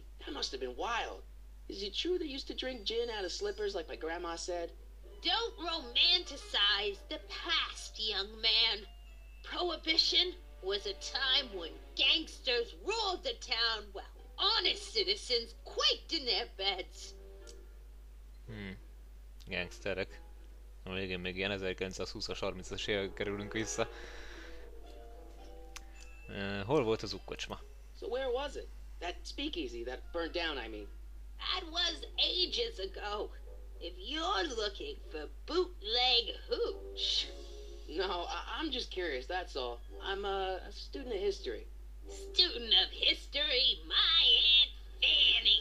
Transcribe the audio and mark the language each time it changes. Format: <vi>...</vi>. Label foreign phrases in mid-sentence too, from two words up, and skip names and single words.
<en>That must have been wild. Is it true they used to drink gin out of slippers like my grandma said? Don't romanticize the past, young man. Prohibition was a time when gangsters ruled the town while honest citizens quaked in their beds.</en> <hu>Gangsterek. A végén még ilyen 1920-as, 30-as évekbe kerülünk vissza. Hol volt az ukkocsma?</hu> <en>So where was it? That speakeasy that burned down, I mean. That was ages ago. If you're looking for bootleg hooch. No, I'm just curious, that's all. I'm a student of history. Student of history, my Aunt Fanny.</en>